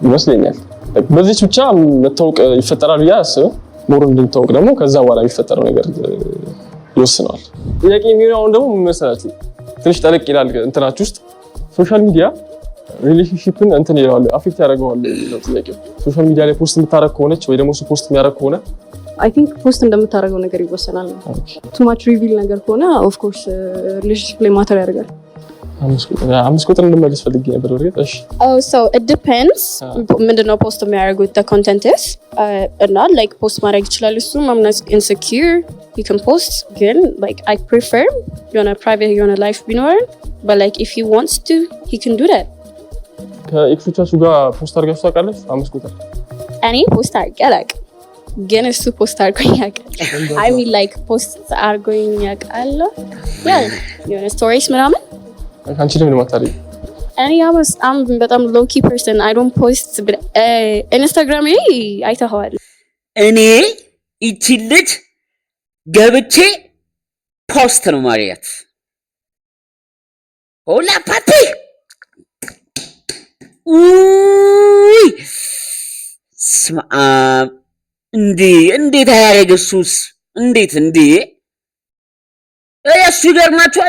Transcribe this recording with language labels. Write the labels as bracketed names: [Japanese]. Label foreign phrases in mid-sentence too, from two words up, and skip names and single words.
[Amharic] ይመስለኛል። በዚህ ብቻ መታወቅ ይፈጠራል ያ አስበው ሞር እንድንታወቅ ደግሞ ከዛ በኋላ የሚፈጠረው ነገር ይወስናል። ጥያቄ የሚሆነው ደግሞ ምን መሰላችሁ ትንሽ ጠለቅ ይላል እንትናችሁ ውስጥ [English] social media relationship [Amharic] እንትን ይላል አፌክት ያደርገዋል ነው ጥያቄው። [English] social media [Amharic] ላይ ፖስት የምታረግ ከሆነች ወይ ደግሞ ፖስት የሚያደርግ ከሆነ [English] I think [Amharic] ፖስት እንደምታደርገው ነገር ይወሰናል ነው። [English] too much reveal [Amharic] ነገር ከሆነ [English] of course relationship [Amharic] ላይ ማተር ያደርጋል። አምስት ቁጥር እንድመልስ ፈልጌ ነበር ወርጌ እሺ [English] so it depends [Amharic] ምንድነው ፖስት የሚያደርጉት [English] the content is እና like [Amharic] ፖስት ማድረግ ይችላል እሱ [English] I'm not insecure you can post ግን like I prefer your private your life ቢኖር but like if he wants to he can do that [Amharic] ከኤክሶቻችሁ ጋር ፖስት አድርጋችሁ ታውቃለች? አምስት ቁጥር እኔ ፖስት አድርጌ አላውቅም ግን እሱ ፖስት አድርጎኝ ያውቃል [English] I mean like [Amharic] ፖስት አድርጎኝ ያውቃል yeah የሆነ ስቶሪስ ምናምን አንቺ ለምን ማታሪ [English] እኔ I'm በጣም low key person I don't post Instagram [Amharic] ላይ አይተኸዋል እኔ እቺ ልጅ ገብቼ ፖስት ነው ማሪያት [Spanish] hola papi [Amharic] ውይ ስማ እንዴት አያረገሱስ እንዴት እሱ ይገርማችኋል